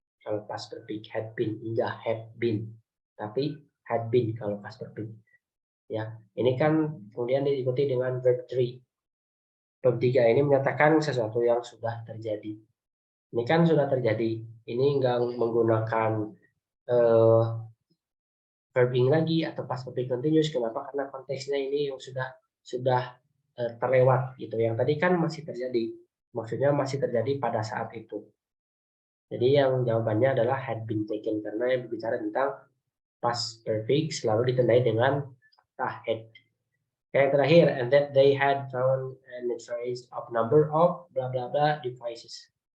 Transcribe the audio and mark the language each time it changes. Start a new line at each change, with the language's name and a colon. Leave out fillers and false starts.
Indonesian: Kalau past perfect had been, enggak have been. Tapi had been kalau past perfect. Ya, ini kan kemudian diikuti dengan verb 3. Verb 3 ini menyatakan sesuatu yang sudah terjadi. Ini kan sudah terjadi. Ini enggak menggunakan verbing lagi atau past perfect continuous. Kenapa? Karena konteksnya ini yang sudah terlewat gitu. Yang tadi kan masih terjadi. maksudnya masih terjadi pada saat itu. Jadi yang jawabannya adalah had been taken, karena yang berbicara tentang past perfect selalu ditandai dengan kata had.
English: Yang terakhir, and that they had found a trace of number of bla bla bla devices.